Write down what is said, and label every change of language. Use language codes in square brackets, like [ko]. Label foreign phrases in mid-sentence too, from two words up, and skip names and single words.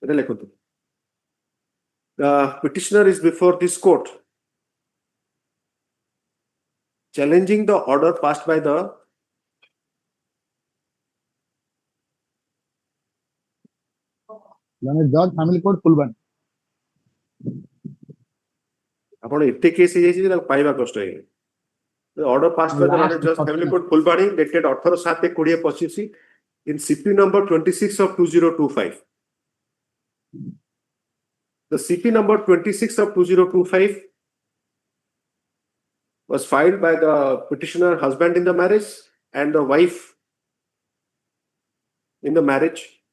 [en] The petitioner is before this court challenging the order passed by the judge family court Fulban. [or] ଆପଣ ଏତେ କେସ୍ ହେଇଯାଇଛି ତାକୁ ପାଇବା କଷ୍ଟ ହେଇଗଲା. [en] The order passed by the judge family court Fulbani dated 18/7/2025 in CP number 26 of 2025. The CP number 26 of 2025 was filed by the petitioner husband in the marriage and the wife in the marriage.